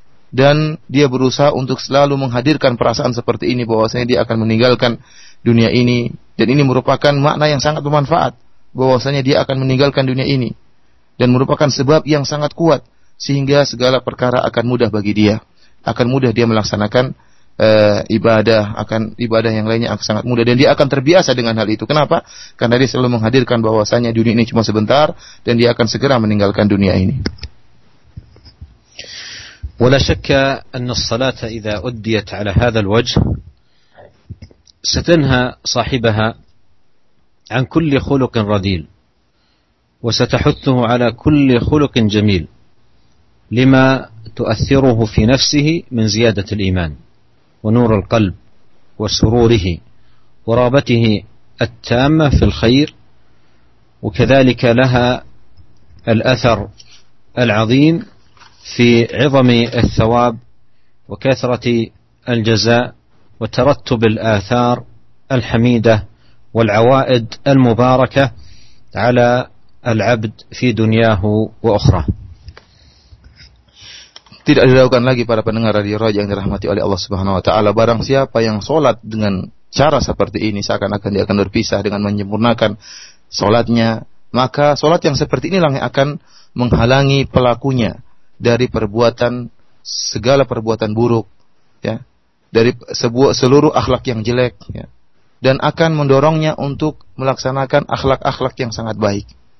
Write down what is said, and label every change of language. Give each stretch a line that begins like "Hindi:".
Indonesian: Dan dia berusaha untuk selalu menghadirkan perasaan seperti ini, bahwasanya dia akan meninggalkan dunia ini, dan ini merupakan makna yang sangat bermanfaat, bahwasanya dia akan meninggalkan dunia ini, dan merupakan sebab yang sangat kuat sehingga segala perkara akan mudah bagi dia, akan mudah dia melaksanakan ibadah, akan ibadah yang lainnya akan sangat mudah, dan dia akan terbiasa dengan hal itu. Kenapa? Karena dia selalu menghadirkan bahwasanya dunia ini cuma sebentar dan dia akan segera meninggalkan dunia ini.
Arabic: ولا شك أن الصلاة إذا أديت على هذا الوجه ستنهى صاحبها عن كل خلق رذيل، وستحثه على كل خلق جميل لما تؤثره في نفسه من زيادة الإيمان ونور القلب وسروره ورغبته التامة في الخير، وكذلك لها الأثر العظيم في عظم الثواب وكثرة الجزاء وترتب الآثار الحميدة والعوائد المباركة على العبد في دنياه وأخرى.
Indonesian: Tidak diragukan lagi para pendengar radio Raja yang dirahmati oleh Allah Subhanahu wa taala, barang siapa yang salat dengan cara seperti ini seakan-akan dia akan berpisah dengan menyempurnakan salatnya, maka salat yang seperti inilah yang akan menghalangi pelakunya dari perbuatan segala perbuatan buruk, ya, dari seluruh akhlak yang jelek, ya, dan akan mendorongnya untuk melaksanakan akhlak-akhlak yang sangat baik.